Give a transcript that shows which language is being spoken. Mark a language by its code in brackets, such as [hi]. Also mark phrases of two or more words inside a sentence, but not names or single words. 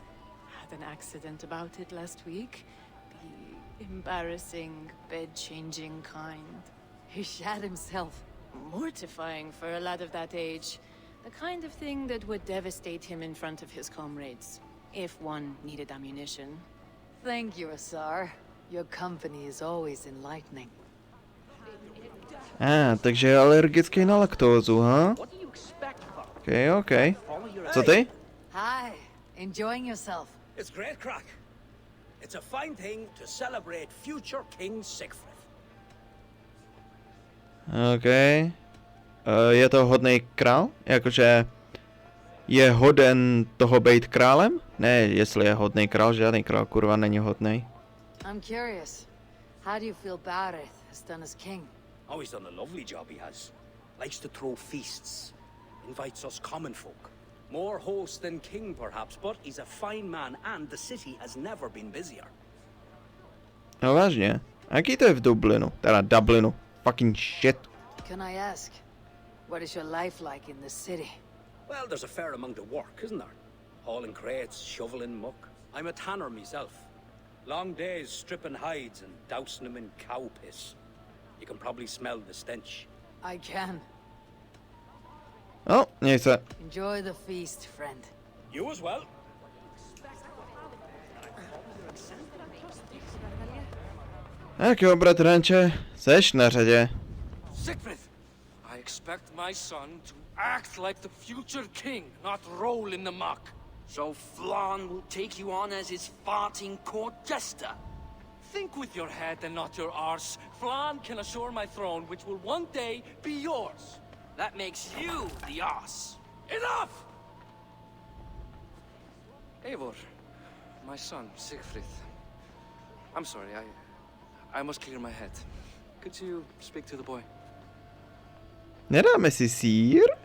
[en] Had an accident about it last week. The embarrassing, bed-changing kind. He shat himself. Mortifying for a lad of that age. The kind of thing that would devastate him in front of his comrades. If one needed ammunition. Thank you, Azar. Your company is always enlightening. [cs] Takže je alergický na laktózu, ha? OK. Co ty? [en] Hi, enjoying yourself? It's great crack. It's a fine thing to celebrate future King Siegfried. [cs] OK. Je to hodný král? Jakože je hoden toho být králem? Ne, jestli je hodný král, žádný král kurva není hodný. [en] I'm curious. How do you feel Barrett has done as king? Oh, he's done a lovely job, he has. Likes to throw feasts. Invites us common folk. More host than king, perhaps, but he's a fine man and the city has never been busier. [cs] No vážně. Jaký to je v Dublinu? Teda Dublinu. [en] Fucking shit. Can I ask, what is your life like in the city? Well, there's a fair amount of work, isn't there? Hauling crates, shoveling muck. I'm a tanner myself. Long days stripping hides and dousing them in cow piss. You can probably smell the stench. I can. [cs] No, měj se. [en] Enjoy the feast, friend. You as well. [cs] Tak jo, bratranče, seš na řadě. Siegfried! [en] I expect my son to act like the future king, not roll in the muck. So Flan will take you on as his farting court jester? Think with your head and not your arse. Flan can assure my throne, which will one day be yours. That makes you the ass. Enough! Eivor, my son, Siegfried. I'm sorry, I must clear my head. Could you speak to the boy? [cs] Nedáme si sír?